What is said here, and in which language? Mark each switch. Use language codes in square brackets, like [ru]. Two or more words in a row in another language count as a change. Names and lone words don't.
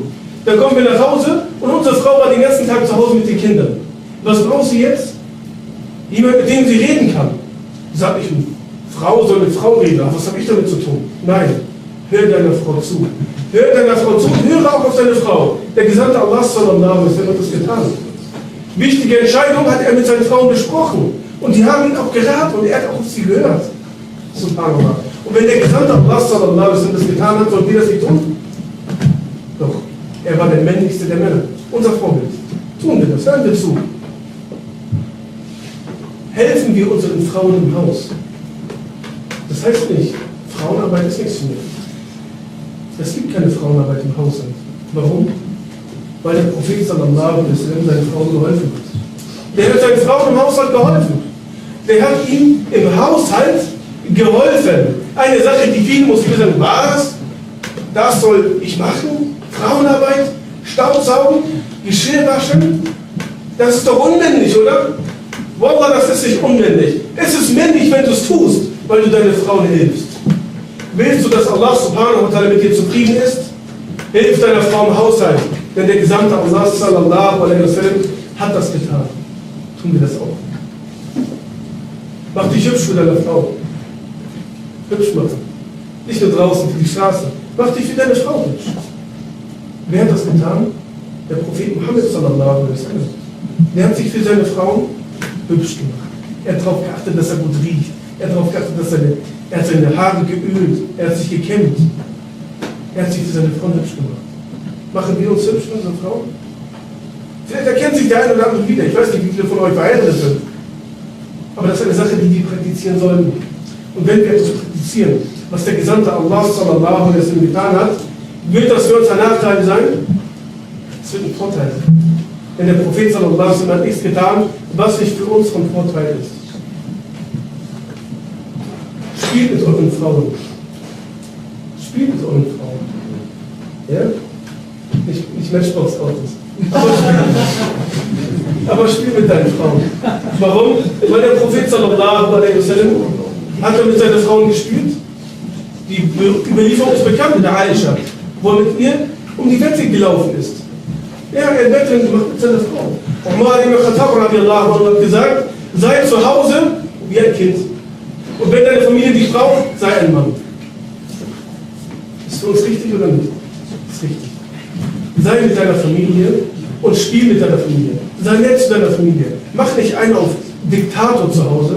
[de] Dann kommen wir nach Hause und unsere Frau war den ganzen Tag zu Hause mit den Kindern. Was braucht sie jetzt? Jemand, mit dem sie reden kann. Sag ich, eine Frau soll mit Frau reden, aber was habe ich damit zu tun? Nein, hör deiner Frau zu. Hör deiner Frau zu und höre auch auf deine Frau. Der Gesandte Allah [ar] صلى الله عليه وسلم [de] hat das getan. Wichtige Entscheidungen hat er mit seinen Frauen besprochen. Und die haben ihn auch geraten und er hat auch auf sie gehört. Subhanallah. Und wenn der Gesandte Allah [ar] صلى الله عليه وسلم [de] das getan hat, sollen wir das nicht tun? Doch, er war der männlichste der Männer. Unser Vorbild. Tun wir das, hören wir zu. Helfen wir unseren Frauen im Haus. Das heißt nicht, Frauenarbeit ist nichts für mich. Es gibt keine Frauenarbeit im Haushalt. Warum? Weil der Prophet [ar] صلى الله عليه وسلم [de] seinen Frauen geholfen hat. Der hat seinen Frauen im Haushalt geholfen. Der hat ihnen im Haushalt geholfen. Eine Sache, die viele Muslime sagen, was? Das soll ich machen? Frauenarbeit? Staubsaugen? Geschirr waschen? Das ist doch unmännlich, oder? Wallah, das ist nicht unmännlich. Es ist männlich, wenn du es tust, weil du deine Frauen hilfst. Willst du, dass Allah [ar] سبحانه وتعالى [de] mit dir zufrieden ist? Hilf deiner Frau im Haushalt. Denn der Gesandte Allah [ar] صلى الله عليه وسلم [de] hat das getan. Tun wir das auch. Mach dich hübsch für deine Frau. Hübsch machen. Nicht nur draußen für die Straße. Mach dich für deine Frau hübsch. Wer hat das getan? Der Prophet Muhammad [ar] صلى الله عليه وسلم. [de] Der hat sich für seine Frauen hübsch gemacht. Er hat darauf geachtet, dass er gut riecht. Er hat darauf geachtet, dass er hat seine Haare geölt. Er hat sich gekämmt. Er hat sich für seine Frauen hübsch gemacht. Machen wir uns hübsch für unsere Frauen? Vielleicht erkennt sich der eine oder andere wieder. Ich weiß nicht, wie viele von euch verheiratet sind. Aber das ist eine Sache, die wir praktizieren sollen. Und wenn wir etwas praktizieren, was der Gesandte Allah [ar] صلى الله عليه وسلم [de] getan hat, wird das für uns ein Nachteil sein? Es wird ein Vorteil sein. Denn der Prophet [ar] صلى الله عليه وسلم [de] hat nichts getan, was nicht für uns von Vorteil ist. Spielt mit euren Frauen. Spielt mit euren Frauen. Ja? Nicht Matchbox-Autos. Aber spiel mit deinen Frauen. Warum? Weil der Prophet [ar] صلى الله عليه وسلم [de] hat er mit seinen Frauen gespielt. Die Überlieferung ist bekannt mit der Aisha, wo er mit ihr um die Wette gelaufen ist. Er hat ein Wettrennen gemacht mit seiner Frau. Umar ibn Khattab [ar] رضي الله عنه [de] hat gesagt, sei zu Hause wie ein Kind. Und wenn deine Familie dich braucht, sei ein Mann. Ist für uns richtig oder nicht? Ist richtig. Sei mit deiner Familie und spiel mit deiner Familie. Sei nett zu deiner Familie. Mach nicht einen auf Diktator zu Hause.